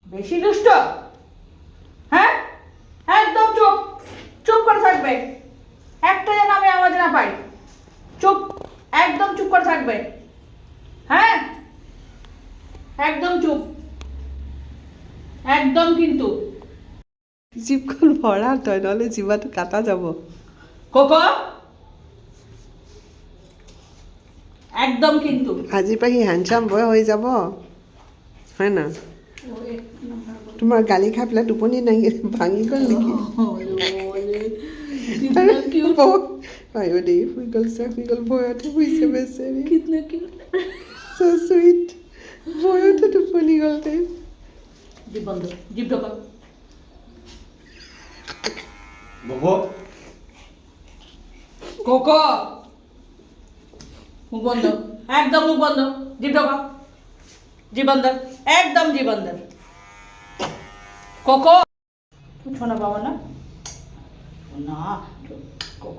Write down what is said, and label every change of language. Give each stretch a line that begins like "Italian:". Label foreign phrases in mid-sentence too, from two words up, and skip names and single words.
Bangla: বেশি দুষ্ট হ্যাঁ একদম চুপ চুপ করে থাকবে একটা যেন আমি আওয়াজ না পাই চুপ একদম চুপ করে থাকবে হ্যাঁ একদম চুপ একদম কিন্তু
Assamese: জিভখন ভৰা তই নহ'লে জিভাটো কাটা যাব
Bangla: কোকো একদম কিন্তু
Assamese: আজিৰ পৰা সি
English: handsome boy
Assamese: হৈ যাব হয় না তোমাৰ গালি খাই পেলাই টোপনি নাহি ভাঙি গ'ল নেকি আয়ো দেই শুই গ'ল ভয়তে শুইছে বেচেৰি
English: so sweet
Assamese: ভয়তে টোপনি গ'ল তাই
Bangla: জিভ বন্ধ জিভ ঢোকা ববো কোকো মুখ বন্ধ একদম মুখ বন্ধ জিভ ঢোকা জিভ বন্ধ একদম জিভ বন্ধ কোকো ছোনা বাবা না না কোকো